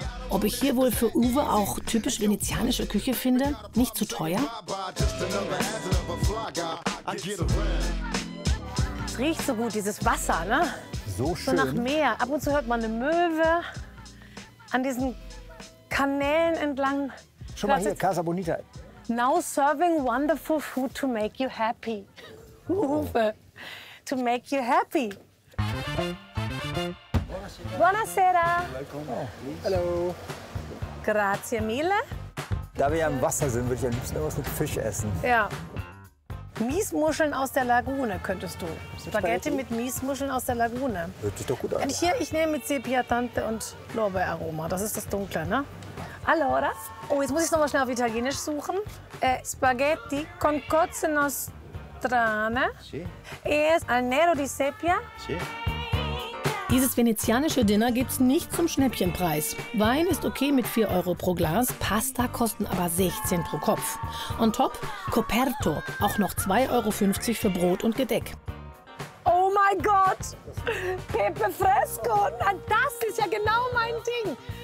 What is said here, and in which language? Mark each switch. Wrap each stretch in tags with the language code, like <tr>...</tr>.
<de>Ob ich hier wohl für Uwe auch typisch venezianische Küche finde? Nicht zu teuer? Es riecht so gut, dieses Wasser, ne? So schön. So nach Meer. Ab und zu hört man eine Möwe an diesen Kanälen entlang. Schon mal hier, Casa Bonita.</de> <en>Now serving wonderful food to make you happy. Oh. Uwe, to make you happy.</en> <it>Buonasera.</it> <de>Hallo.</de> <it>Grazie mille.</it> <de>Da wir ja im Wasser sind, würde ich am liebsten was mit Fisch essen. Ja. Miesmuscheln aus der Lagune könntest du. Spaghetti mit Miesmuscheln aus der Lagune. Hört sich doch gut an. Und hier, ich nehme mit Sepia Tante und Lorbeeraroma. Das ist das Dunkle, ne? Allora. Oh, jetzt muss ich es noch mal schnell auf Italienisch suchen.</de> <it>Spaghetti con cozze nostrane. Sì. E al nero di sepia. Sì.</it> <de>Dieses venezianische Dinner gibt's nicht zum Schnäppchenpreis. Wein ist okay mit 4 Euro pro Glas, Pasta kosten aber 16 pro Kopf. On top, Coperto, auch noch 2,50 Euro für Brot und Gedeck. Oh mein Gott, Pepe Fresco, das ist ja genau mein Ding.</de>